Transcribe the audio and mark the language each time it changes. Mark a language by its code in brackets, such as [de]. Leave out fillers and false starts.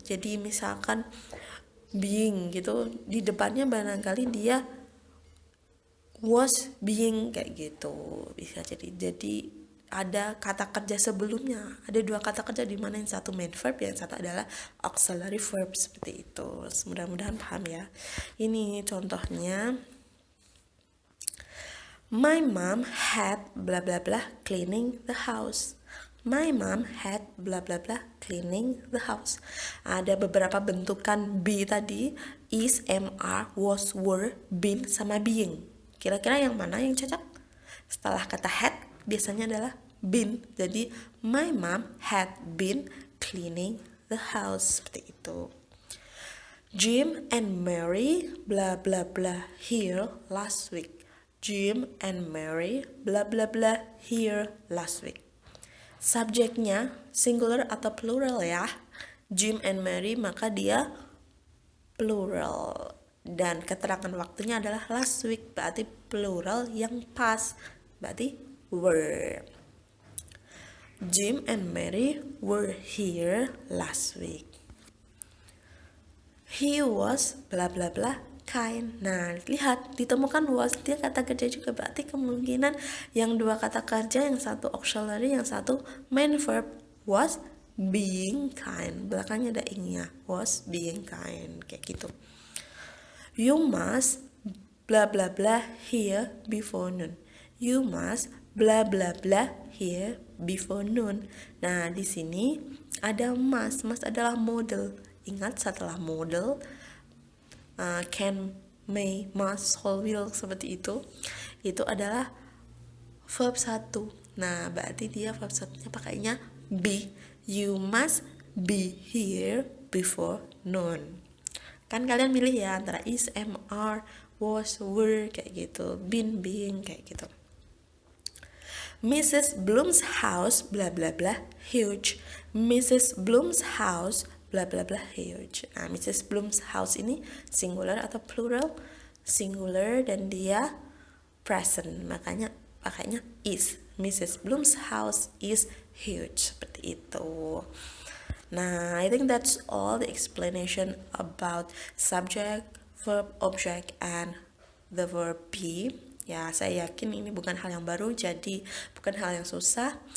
[id] Jadi misalkan being gitu, di depannya barangkali dia was being kayak gitu, bisa jadi ada kata kerja sebelumnya, ada dua kata kerja di mana yang satu main verb, yang satu adalah auxiliary verb seperti itu. Mudah-mudahan paham ya. Ini contohnya, [en] my mom had blah blah blah cleaning the house. My mom had blah blah blah cleaning the house. [id] Ada beberapa bentukan be tadi, is, am, are, was, were, been, sama being. Kira-kira yang mana yang cocok? Setelah kata had biasanya adalah been. [en] Jadi my mom had been cleaning the house, [id] seperti itu. [en] Jim and Mary blah blah blah here last week. Jim and Mary blah blah blah here last week. [id] Subjeknya singular atau plural ya. Jim and Mary, maka dia plural. Dan keterangan waktunya adalah last week, berarti plural yang pas, berarti were. [en] Jim and Mary were here last week. He was blah blah blah kind. [id] Nah, lihat, ditemukan was, dia kata kerja juga, berarti kemungkinan yang dua kata kerja, yang satu auxiliary, yang satu main verb, [en] was being kind. [id] Belakangnya ada ingnya, [en] was being kind, [id] kayak gitu. [en] You must blah blah blah here before noon. You must blah blah blah here before noon. [id] Nah, di sini ada must. Must adalah model. Ingat, setelah model can, may, must, shall, will, seperti itu adalah verb 1. Nah, berarti dia verb 1-nya pakainya be. [en] You must be here before noon. [id] Kan kalian milih ya antara is, am, are, was, were, kayak gitu, been, being, kayak gitu. Mrs. [en] Bloom's house blah blah blah huge. Mrs. Bloom's house blah blah blah huge. Nah, Mrs. [id] Bloom's house ini singular atau plural? Singular, dan dia present, makanya pakainya is. Mrs. [en] Bloom's house is huge, [id] seperti itu. [en] Nah, I think that's all the explanation about subject, verb, object, and the verb be. [id] Ya, saya yakin ini bukan hal yang baru, jadi bukan hal yang susah.